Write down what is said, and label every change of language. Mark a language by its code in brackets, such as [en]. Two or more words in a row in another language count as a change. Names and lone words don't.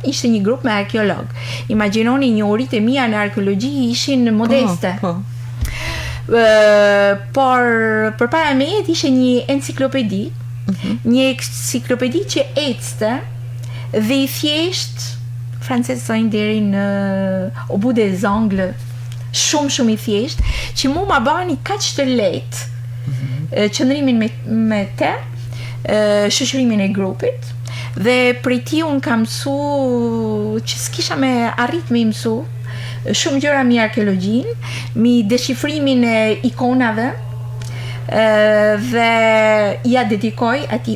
[sq] Ishte një grup me arkeolog. Imagjinoni, njohuritë e mia në arkeologji ishin modeste. Por përpara meje ishte një enciklopedi, një enciklopedi që ecte dhe i thjesht, francezët thonë deri në [fr] au bout des ongles, [sq] shumë i thjesht, që mu ma bani kaq të lehtë qëndrimin me te, shoqërimin e grupit, dhe prej ti unë kam mësu që s'kisha me arrit me mësu shumë gjëra mi arkeologjin, mi deshifrimin e ikonave, dhe ja dedikoj atij.